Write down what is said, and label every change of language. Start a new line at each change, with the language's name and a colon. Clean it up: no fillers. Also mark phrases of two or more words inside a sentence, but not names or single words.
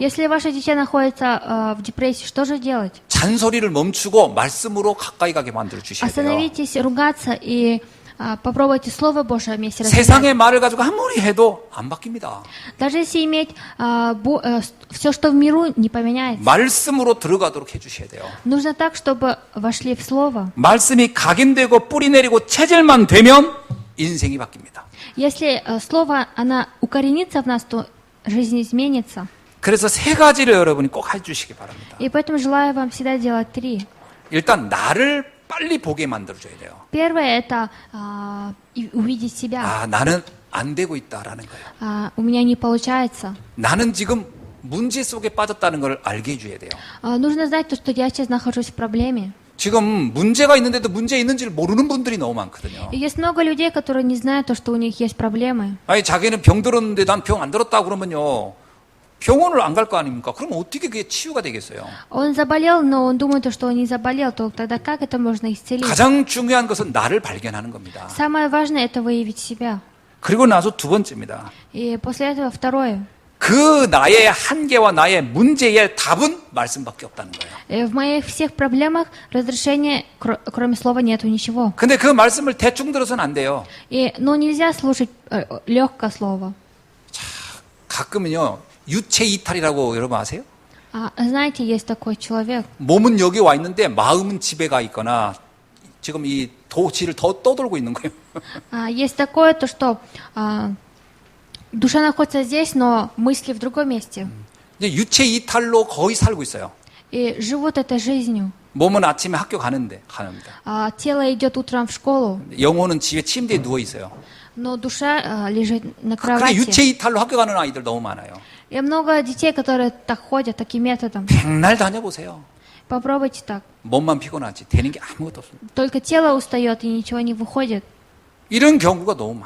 Russian: Если ваше дитя находится в депрессии, что же делать?
Korean: 잔소리를 멈추고 말씀으로 가까이 가게 만들어 주셔야 돼요.
Russian: Остановитесь ругаться и попробуйте Слово Божье вместе
Korean: 세상의
Russian: разбирать.
Korean: 말을 가지고 아무리 해도 안 바뀝니다.
Russian: Даже если иметь все, что в миру, не поменяется.
Korean: 말씀으로 들어가도록 해주셔야 돼요.
Russian: Нужно так, чтобы вошли в Слово.
Korean: 말씀이 각인되고 뿌리 내리고 체질만 되면 인생이 바뀝니다.
Russian: Если Слово, оно укоренится в нас, то жизнь изменится.
Korean: 그래서 세 가지를 여러분이 꼭 해주시기 바랍니다.
Russian: И поэтому желаю вам всегда делать 3.
Korean: 일단 나를 빨리 보게 만들어줘야 돼요.
Russian: Первое – это увидеть себя.
Korean: 아, 나는 안 되고 있다라는 거예요.
Russian: У меня не получается.
Korean: 나는 지금 문제 속에 빠졌다는 걸 알게 해줘야 돼요.
Russian: Нужно знать то, что я сейчас нахожусь в проблеме.
Korean: 지금 문제가 있는데도 문제 있는지를 모르는 분들이 너무 많거든요.
Russian: И есть много людей, которые не знают то, что у них есть проблемы.
Korean: 아니 자기는 병 들었는데 난 병 안 들었다 그러면요. 병원을 안 갈 거 아닙니까? 그럼 어떻게 그게 치유가 되겠어요?
Russian: Он заболел, но он думает, что он не заболел, то тогда как это можно исцелить?
Korean: 가장 중요한 것은 나를 발견하는 겁니다.
Russian: Самое важное – это выявить себя.
Korean: 그리고 나서 두 번째입니다.
Russian: И после этого второе.
Korean: 그 나의 한계와 나의 문제의 답은 말씀밖에 없다는 거예요.
Russian: В моих всех проблемах разрешения, кроме слова, нету ничего.
Korean: 근데 그 말씀을 대충 들어서는 안 돼요.
Russian: Но нельзя слушать легкое слово.
Korean: 가끔은요. 유체 이탈이라고 여러분 아세요?
Russian: Знаете, есть такой человек.
Korean: 몸은 여기 와 있는데 마음은 집에 가 있거나 지금 이 도시를 더 떠돌고 있는 거예요.
Russian: Есть такое, то что душа находится здесь, но мысли в другом месте.
Korean: 이제 유체 이탈로 거의 살고 있어요.
Russian: И живут этой жизнью.
Korean: 몸은 아침에 학교 갑니다.
Russian: Тело идет утром в школу,
Korean: 영혼은 집에 침대에 누워 있어요.
Russian: но душа лежит на
Korean: 그래
Russian: кровати.
Korean: 유체 이탈로 학교 가는 아이들 너무 많아요.
Russian: И много детей, которые так ходят, таким методом.
Korean: 백날 다녀보세요.
Russian: Попробуйте так.
Korean: 몸만 피곤하지 되는 게 아무것도 없습니다.
Russian: Только тело устает и ничего не выходит.
Korean: 이런 경우가 너무 많아요.